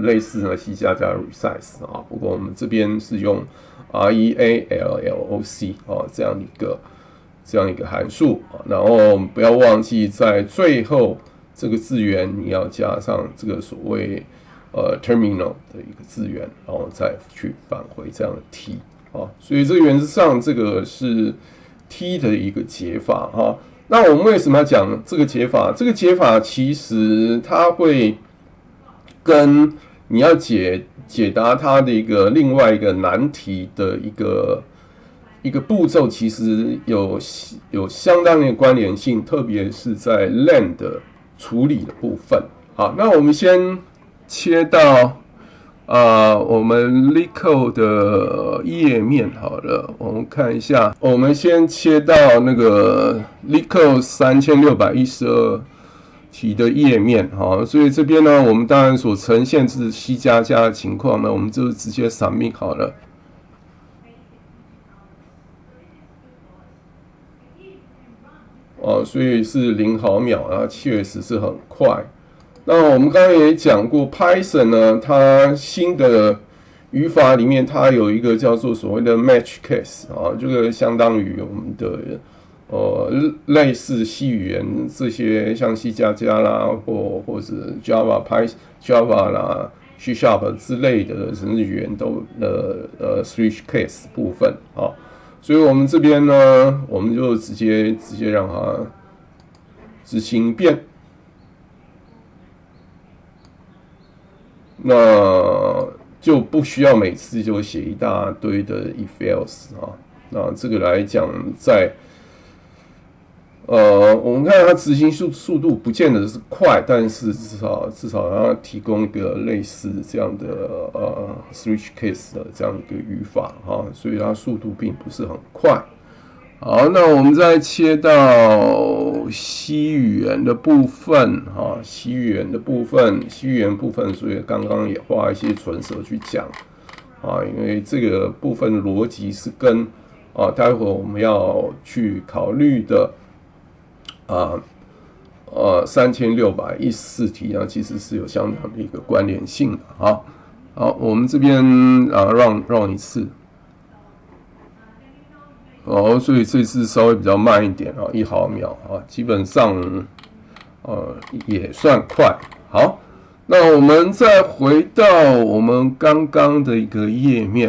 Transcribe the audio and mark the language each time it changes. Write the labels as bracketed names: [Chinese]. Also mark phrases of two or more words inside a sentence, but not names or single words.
[Chinese] 類似呢 C 加 resize 不過我們這邊是用 REALLOC 這樣一個函數然後不要忘記在最後這個字元你要加上這個所謂terminal 的一個字元，然後再去返回這樣的 T 所以這個原則上這個是T 的一個解法那我們為什麼要講這個解法？這個解法其實它會跟你要解答它的另外一個難題的一個步驟，其實有相當的關聯性，特別是在 len 的處理的部分。好，那我們先切到我們 LeetCode 的頁面好了，我們看一下，我們先切到那個 LeetCode 3612 題的頁面，所以這邊呢，我們當然所呈現是 C++ 的情況呢，我們就直接 submit 好了。所以是0毫秒，然後確實是很快。那我們剛才也講過 ，Python 呢，它新的語法裡面，它有一個叫做所謂的 [English] match case [Chinese] 這個相當於我們的類似 C 語言這些像 C++ 啦，或者 Java 啦、C# 之類的程式語言都 [English] switch case [Chinese] 部分所以我們這邊呢，我們就直接讓它執行一遍。那就不需要每次就寫一大堆的 [English] if else [Chinese] 那这個來講，在我們看它執行速度不見得是快，但是至少讓它提供一個類似這樣的 [English] switch case [Chinese] 的這樣一個語法所以它速度並不是很快。好，那我們再切到 C 語言的部分 C 語言部分，所以剛剛也花一些唇舌去講因為這個部分邏輯是跟待會我們要去考慮的3614題其實是有相當的一個關聯性的好，我們這邊 run 一次。所以這次稍微比較慢一點1毫秒基本上也算快。好，那我們再回到我們剛剛的一個頁面。